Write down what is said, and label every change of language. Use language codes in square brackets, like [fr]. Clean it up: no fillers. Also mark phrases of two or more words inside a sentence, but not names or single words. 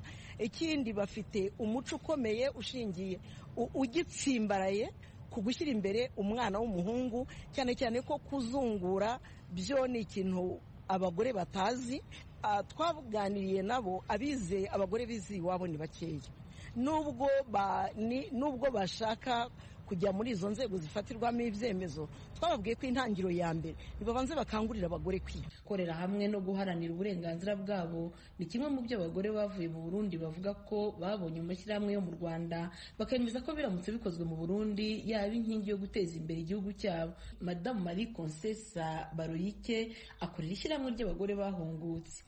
[rw] Ikindi bafite umuco ukomeye ushingiye ugitsimbaraye ku gushyira imbere umwana w'umuhungu, cyane cyane ko kuzungura byo ni ikintu abagore batazi. Twaganiriye nabo, abize abagore bize iwabo ni bakeya, nubwo bashaka kujya muri izo nzego zifatirwamo ibyemezo. Twababwiye ko intangiro ya mbere nibabanze bakangurira abagore kwiga. Korera hamwe no guharanira uburenganzira bwabo ni kimwe mu byo abagore bavuye mu Burundi bavuga ko babonye mu mashyirahamwe yo mu Rwanda, bakemeza ko biramutse bikozwe mu Burundi yaba inkingi yo guteza imbere igihugu cyabo. Madamu Marie Concessa Baroyike akorera ishyirahamwe ry'abagore bahungutse.